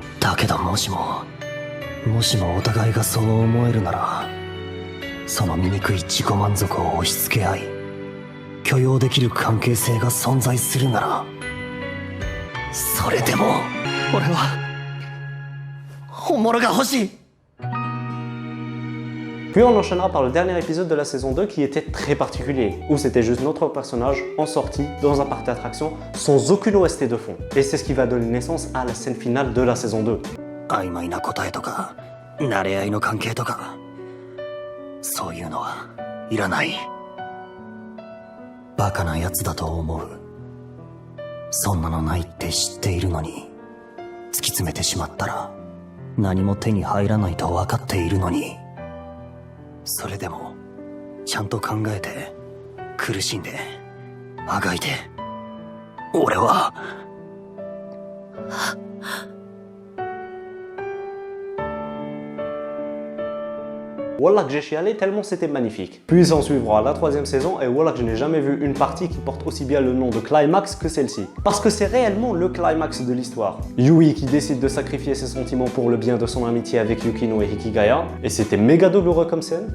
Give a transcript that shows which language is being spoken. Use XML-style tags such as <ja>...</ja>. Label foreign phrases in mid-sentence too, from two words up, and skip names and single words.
<ja>だけどもしもお互いがそう思えるなら、その醜い自己満足を押し付け合い、許容できる関係性が存在するなら、それでも俺は本物が欲しい。</ja> <fr>Puis on enchaînera par le dernier épisode de la saison 2 qui était très particulier, où c'était juste notre personnage en sortie dans un parc d'attractions sans aucune OST de fond. Et c'est ce qui va donner naissance à la scène finale de la saison 2.</fr> <ja>曖昧な答えとか、慣れ合いの関係とか、そういうのはいらない。バカなやつだと思う。そんなのないって知っているのに、突き詰めてしまったら、何も手に入らないと分かっているのに、それでも、ちゃんと考えて、苦しんで、あがいて、俺は、</ja> <fr>Wallah que j'ai chialé tellement c'était magnifique. Puis s'en suivra la 3e saison et voilà que je n'ai jamais vu une partie qui porte aussi bien le nom de climax que celle-ci. Parce que c'est réellement le climax de l'histoire. Yui qui décide de sacrifier ses sentiments pour le bien de son amitié avec Yukino et Hikigaya, et c'était méga douloureux comme scène.</fr>